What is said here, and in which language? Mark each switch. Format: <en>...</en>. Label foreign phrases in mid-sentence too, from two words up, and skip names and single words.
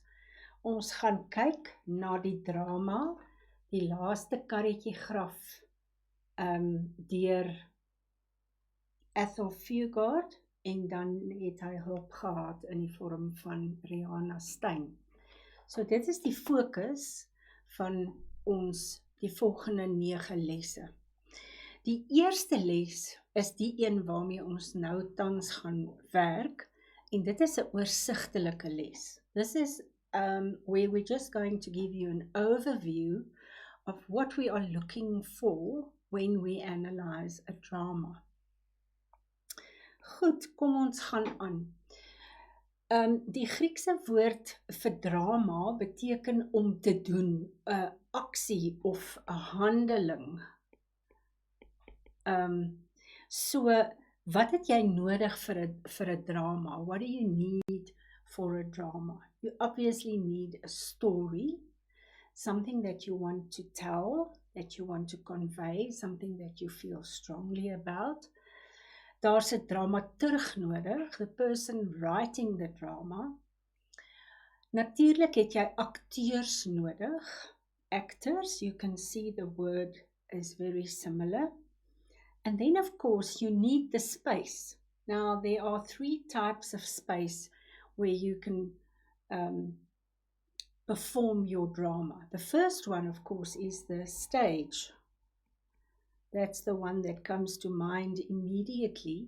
<af>Ons gaan kyk na die drama, die laaste karretjie graf, deur Ethel Fugard, en dan het hy hulp gehad in die vorm van Rihanna Stein. So dit is die fokus van ons die volgende 9 lesse. Die eerste les is die een waarmee ons nou tans gaan werk, en dit is 'n oorsigtelike les.</af> <en>This is where we're just going to give you an overview of what we are looking for when we analyze a drama.</en> <af>Goed, kom ons gaan aan. Die Griekse woord vir drama beteken om te doen, 'n aksie of 'n handeling. So, wat het jy nodig vir 'n drama?</af> <en>What do you need for a drama? You obviously need a story, something that you want to tell, that you want to convey, something that you feel strongly about.</en> <af>Daar's 'n dramaturg nodig,</af> <en>the person writing the drama.</en> <af>Natuurlik het jy akteurs nodig,</af> <en>actors. You can see the word is very similar. And then of course you need the space. Now there are 3 types of space where you can perform your drama. The first one of course is the stage. That's the one that comes to mind immediately.</en>